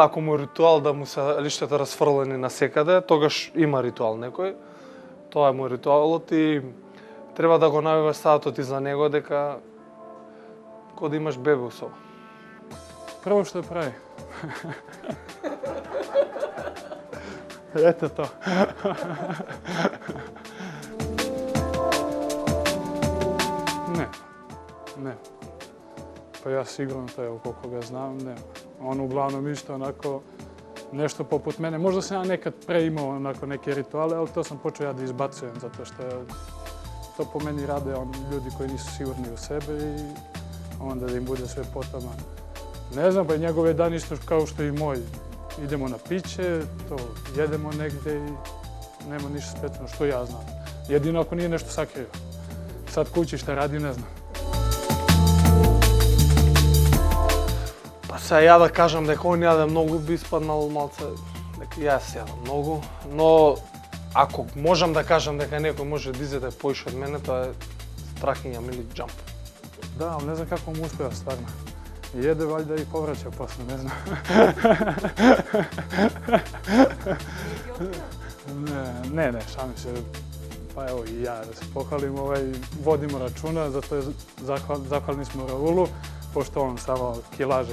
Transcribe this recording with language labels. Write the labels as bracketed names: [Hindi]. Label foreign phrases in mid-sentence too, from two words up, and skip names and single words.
[Macedonian] Ако му е ритуал да му се лиштата расфрлени на секаде, тогаш има ритуал некој. Тоа е му ритуалот и треба да го најаваш саатот и за него дека кога да имаш бебе у соба. Прво што прави. Ето тоа. [Serbian] Ne. Pa ja sigurno to je koliko ga znam, ne. On uglavnom isto onako nešto poput mene. Možda sam ja nekad pre imao onako neke rituale, ali to sam počeo ja da izbacujem, zato što to po meni rade ljudi koji nisu sigurni u sebe i onda da im bude sve potama. Ne znam, pa i njegov je dan isto kao što i moj. Idemo na piće, to jedemo negde i nema ništa specijalno što ja znam. Jedino ako nije nešto sakrio. Sad kući šta radi, ne znam. [Macedonian] Сега ја да кажам дека он јаде многу, би испаднал малце дека јас јадам многу, но ако можам да кажам дека некој може да изеде поише од мене, тоа е Страхиња Милик Джамбо. Да, [Serbian] ali ne znam kako mu uspeva stvarno. Jede valjda i povraća posle, ne znam. Ne, šalim se. Pa evo i ja da se pohvalim, vodimo računa, zato je zahvalni smo Raulu, pošto on samo kilaža.